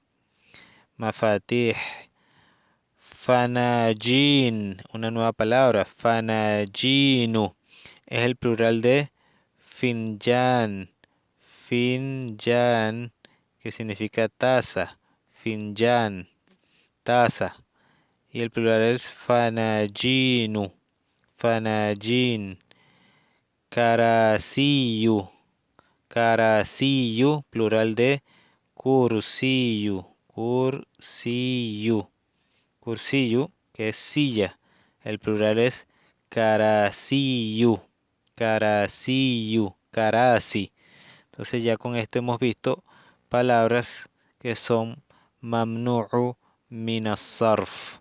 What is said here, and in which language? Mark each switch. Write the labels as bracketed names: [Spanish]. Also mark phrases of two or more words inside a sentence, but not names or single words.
[Arabic] مفاتيح. فناجين, [Spanish] una nueva palabra, fanajinu, es el plural de [Arabic] فنجان، فنجان, [Spanish] que significa taza, finjan, taza, y el plural es [Arabic] فناجينُ، فناجين، كراسيُّ، كراسيُّ, [Spanish] plural de [Arabic] كرسيٌّ، كرسيٌّ. [Spanish] Cursillo, que es silla. El plural es [Arabic] كراسيُّ، كراسيُّ، كراسي. [Spanish] Entonces ya con esto hemos visto palabras que son [Arabic] ممنوعٌ من الصرف.